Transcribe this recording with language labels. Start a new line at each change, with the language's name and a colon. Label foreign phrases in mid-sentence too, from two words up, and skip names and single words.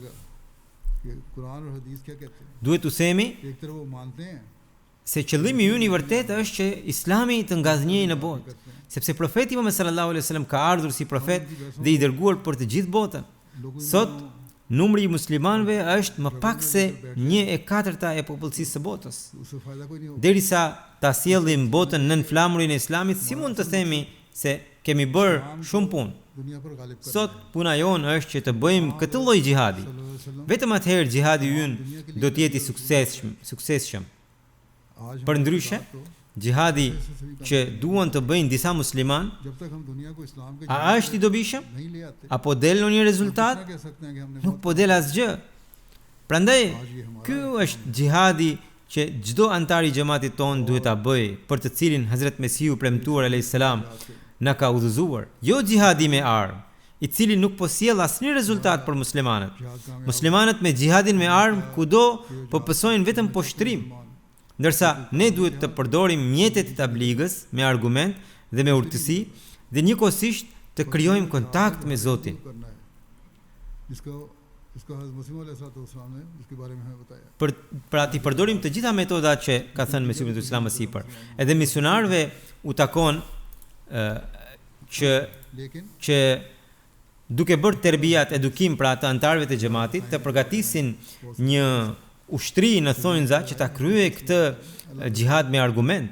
Albanian: Duhet të themi se qëllimi ynë i vërtetë është që Islami të ngazhnjejë në botë, sepse profeti Muhammed
Arabic: صلى الله عليه وسلم
Albanian: ka ardhur si profet dhe i dërguar për të gjithë botën. Sot numri I muslimanëve është më pak se 1/4 e popullsisë së botës.
Urdu: اس سے فائدہ کوئی نہیں ہوگا.
Albanian: Derisa ta sjellim botën nën flamurin e Islamit, si mund të themi se kemi bërë shumë punë?
Urdu: دنیا پر غالب کر
Albanian: Sot puna jonë është që të bëjmë këtë lloj xhihadi. Vetëm atëherë xhihadi ynë do të jetë I suksesshëm.
Urdu: आज
Albanian: Për ndryshe, xhihadi që duan të bëjnë disa musliman,
Urdu: جب تک ہم دنیا کو اسلام کے
Albanian: a është I dobishëm?
Urdu: نہیں لے آتے
Albanian: Apo del në një rezultat?
Urdu: کیا کہہ سکتے ہیں کہ ہم نے
Albanian: Nuk po del asgjë. Prandaj, ky është xhihadi që çdo antar I xhamatit ton duhet ta bëjë, për të cilin Hazrat Mesihu premtuar
Arabic: عليه السلام
Albanian: na ka udhëzuar. Jo xhihadi me armë, I cili nuk po sjell asnjë rezultat për muslimanët. Muslimanët me xhihadin me armë kudo po pësojnë vetëm poshtrim, ndërsa ne duhet të përdorim mjetet e tabligës me argument dhe me urtësi dhe njëkohësisht të krijojmë kontakt me Zotin.
Urdu: کرنا ہے اس کو اس کو حضرت مسیح علیہ السلام نے اس کے بارے میں ہمیں بتایا.
Albanian: Pra ti përdorim të gjitha metodat që ka thënë Mesihu ibn Islam më sipër. Edhe misionarëve u takon që duke bërë terbijat edukim pra të antarëve të xhamatit të përgatisin një ushtri në thonjza që ta kryejë këtë xhihad me argument.